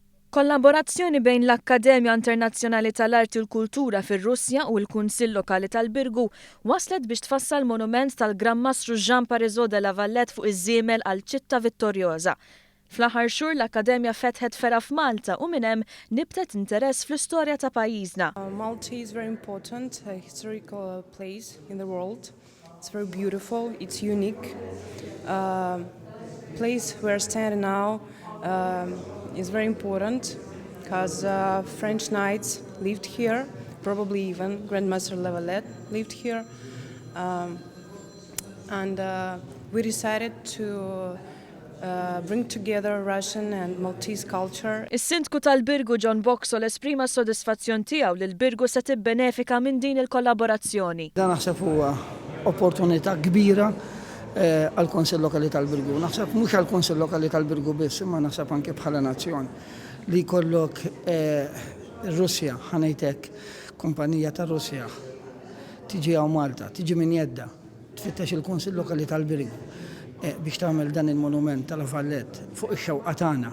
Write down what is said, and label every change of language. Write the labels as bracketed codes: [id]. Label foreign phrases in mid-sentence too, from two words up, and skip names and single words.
[mt] Kollaborazzjoni bejn l-Akkademja Internazzjonali tal-Arti u l-Kultura fir-Russja u l-Kunsill Lokali tal-Birgu waslet biex tfassal monument tal-Gran Mastru Jean Parisot de la Valette fuq iż-żiemel għal Ċitta Vittorjosa. Fl-aħħar xhur l-Akkademja fetħet fera f'Malta u minn hemm nibtet interess fl-istorja ta' pajjiżna. [en] Malta is very important, a historical place in the world. It's very beautiful, it's unique. Place where I stand now is very important because French knights lived here, probably even Grand Master La Valette lived here, and we decided to bring together Russian and Maltese culture. [mt] Is-Sindku tal-Birgu John Boxall esprima s-sodisfazzjon tiegħu li l-Birgu se tibbenefika minn din il-kollaborazzjoni. Dan naħseb huwa opportunità kbira għal-Konsell Lokali tal-Birgu. Naħseb mhux għall-Konsell Lokali tal-Birgu biss, imma naħseb anke bħala nazzjon li jkollok Russja ħanejtek kumpanija ta' Russja tiġi għaw Malta, tiġi minn Jedda, tfittex il-Konsell Lokali tal-Birgu biex tagħmel dan il-monument tal-La Valette fuq ix-xewqa tagħna.